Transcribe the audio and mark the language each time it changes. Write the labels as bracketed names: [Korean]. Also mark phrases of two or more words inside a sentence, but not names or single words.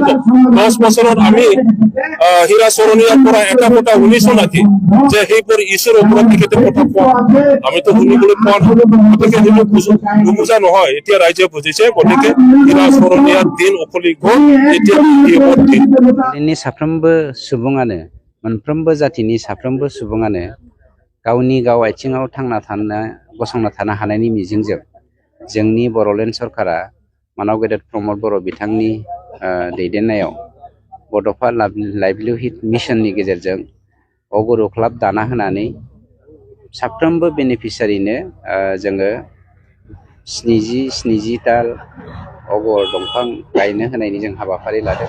[Assamese] 10 বছৰত আমি হীৰা চৰণীয়াৰ পৰা এটা কথা শুনিছো নেকি যে সেইবোৰ ইছ্যুৰ ওপৰত তেখেতে কথা কোৱা? আমিতো শুনিবলৈ পোৱা নাই। গতিকে সেইটো নুবুজা নহয়, এতিয়া ৰাইজে বুজিছে। গতিকে হীৰা চৰণীয়াৰ দিন উকলি গ'ল। এতিয়া [Bodo] दिनै साफ्रोमबो सुबुङानो, मोनफ्रोमबो जातिनि साफ्रोमबो सुबुङानो गावनि गाव आथिङाव गसंना थानो हानायनि मिजिंजों जोंनि बड'लेण्ड सरकारा मानाव गेदेर प्रमद बर' बिथांनि दैदेननायाव बड'फा लाइभलिहुड मिशननि गेजेरजों अगरु क्लाब दाना होनानै साफ्रोमबो बेनिफिसियारिनो जोङो 70 दाल अगर दंफां गायनो होनायनि जों हाबाफारि लादों।